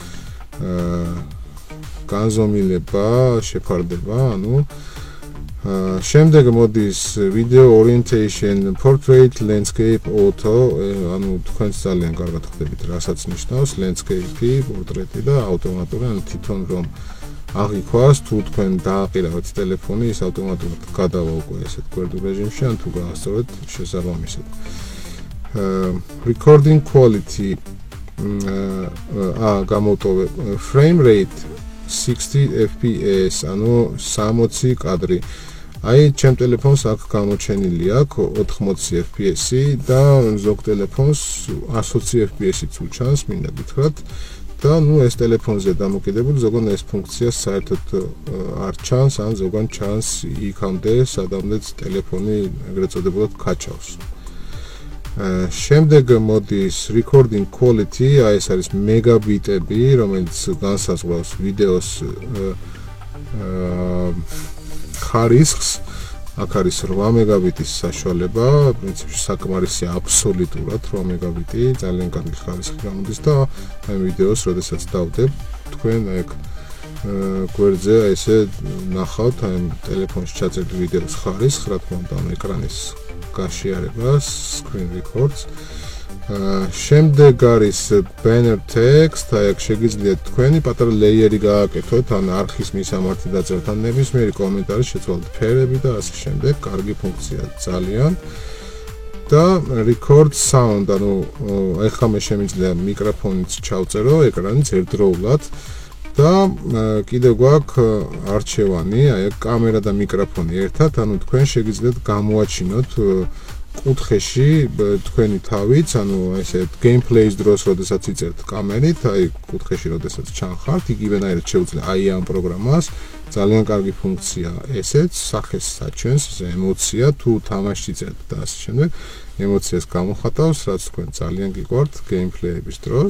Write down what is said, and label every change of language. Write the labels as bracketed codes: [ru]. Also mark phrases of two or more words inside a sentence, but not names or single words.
[ka] განზომილება, შეფარდება, ანუ შემდეგ მოდის [en] video orientation, portrait, landscape, auto, [ka] ანუ თქვენც ძალიან კარგად ხვდებით, რასაც ნიშნავს [en] landscape, portrait [ka] და ავტომატური, ანუ თვითონ რომ აღიქვას, თუ თქვენ დააყირავთ ტელეფონი, ის ავტომატურად გადავა უკვე ესეთ გვერდულ რეჟიმში, ან თუ გაასწორეთ შესაბამისად. [en] Recording quality, გამოვტოვე frame rate, 60 fps, [ka] ანუ 60 კადრი. აი, ჩემ ტელეფონს აქ გამოჩენილი აქვს 80 fps-ი და ზოგ ტელეფონს 120 fps-იც უჩანს, მინდა გითხრათ. და ნუ ეს ტელეფონზე დამოკიდებული ზოგან ეს ფუნქცია საერთოდ არ ჩანს, ან ზოგან ჩანს იქამდე, სადამდეც ტელეფონი ეგრეთ წოდებულად კაჩავს. შემდეგ მოდის [en] recording quality, [ka] აი ეს არის მეგაბიტები, რომელიც განსაზღვრავს ვიდეოს ხარისხს. აქ არის 8 მეგაბიტის საშუალება, პრინციპში საკმარისი აბსოლუტურად 8 მეგაბიტი, ძალიან კარგი ხარისხი გამოდის და აი ვიდეოს, როდესაც დავდებ, თქვენ აი გვერდზე ესე ნახავთ აი ტელეფონში ჩაწერილი ვიდეოს ხარისხს, რა თქმა უნდა, ეკრანის გაშიარებას, [en] screen records. [ka] შემდეგ არის [en] banner text, [ka] აი აქ შეგიძლიათ თქვენი პატარა ლეიერი გააკეთოთ, ან არხის მისამართი დაწერთ, ან ნებისმიერი კომენტარი შეცვალოთ ფერები და ასე შემდეგ, კარგი ფუნქცია ძალიან. [en] და record sound, [ka] ანუ ეხლა მე შემიძლია მიკროფონიც ჩავწერო, ეკრანიც ერთდროულად და კიდევ გვაქვს არჩევანი, აი კამერა და მიკროფონი ერთად, ანუ თქვენ შეგიძლიათ გამოაჩინოთ კუთხეში თქვენი თავიც, ანუ ესე gameplay-ის დროს, როდესაც იწერთ კამერით, აი კუთხეში როდესაც ჩანხართ, იგივენაირად შეუძლია აი ამ პროგრამას, ძალიან კარგი ფუნქცია ესეც, სახეს საჩვენს, ემოცია, თუ თამაშს იწერთ და ასე შემდეგ, ემოციას გამოხატავს, რაც თქვენ ძალიან გიყვართ gameplay-ების დროს.